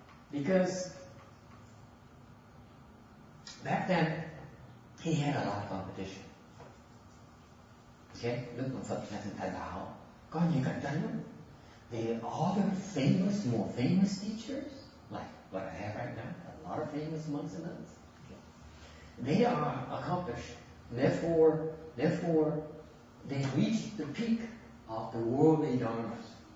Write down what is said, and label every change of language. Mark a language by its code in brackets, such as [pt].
[en] Because back then he had a lot of competition. [vi] Okay, lúc còn Phật là thành đạo có nhiều cạnh tranh lắm. [en] The other more famous teachers, like what I have right now, a lot of famous monks and nuns, they are accomplished. Therefore, they reached the peak of the worldly dharmas.